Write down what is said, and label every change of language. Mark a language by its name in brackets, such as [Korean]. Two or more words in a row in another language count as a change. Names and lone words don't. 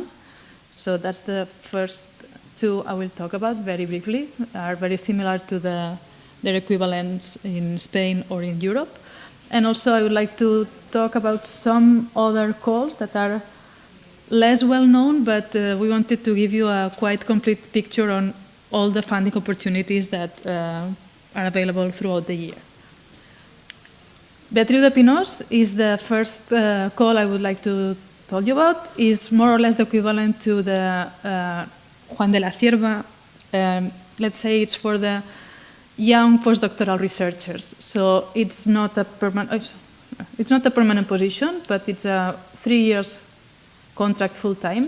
[English] So that's the first two I will talk about very briefly, are very similar to their equivalents in Spain or in Europe. And also I would like to talk about some other calls that are less well known, but we wanted to give you a quite complete picture on all the funding opportunities that are available throughout the year. Beatriu de Pinós is the first call I would like to tell you about. Is more or less the equivalent to the Juan de la Cierva. Let's say it's for the young postdoctoral researchers. So it's not a permanent position, but it's a 3 years contract full-time.